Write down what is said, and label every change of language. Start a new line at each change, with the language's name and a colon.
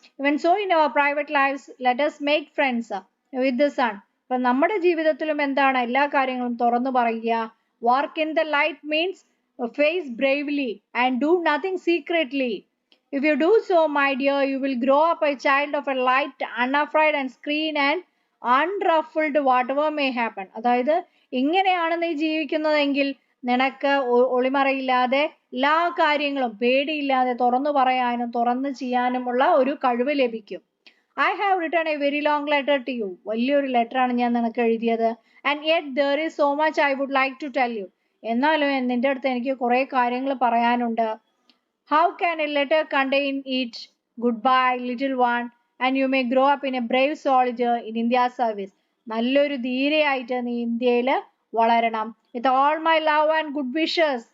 English: Even so in our private lives, let us make friends with the sun.
Malayalam: അപ്പൊ നമ്മുടെ ജീവിതത്തിലും എന്താണ് എല്ലാ കാര്യങ്ങളും തുറന്നു പറയുക.
English: Walk in the light means face bravely and do nothing secretly. If you do so, my dear, you will grow up a child of a light, unafraid and screen and unruffled whatever may happen.
Malayalam: അതായത് ഇങ്ങനെയാണ് നീ ജീവിക്കുന്നതെങ്കിൽ നിനക്ക് ഒളിമറയില്ലാതെ എല്ലാ കാര്യങ്ങളും പേടിയില്ലാതെ തുറന്നു പറയാനും തുറന്നു ചെയ്യാനുമുള്ള ഒരു കഴിവ് ലഭിക്കും.
English: I have written a very long letter to you.
Malayalam: വലിയൊരു ലെറ്റർ ആണ് ഞാൻ നിനക്ക് എഴുതിയത്.
English: And yet there is so much I would like to tell you.
Malayalam: എന്നാലും നിന്റെ അടുത്ത് എനിക്ക് കുറെ കാര്യങ്ങൾ പറയാനുണ്ട്.
English: How can a letter contain it? Goodbye, little one, and you may grow up in a brave soldier in India's service.
Malayalam: നല്ലൊരു ധീരയായിട്ട് നീ ഇന്ത്യയിൽ വളരണം.
English: With all my love and good wishes.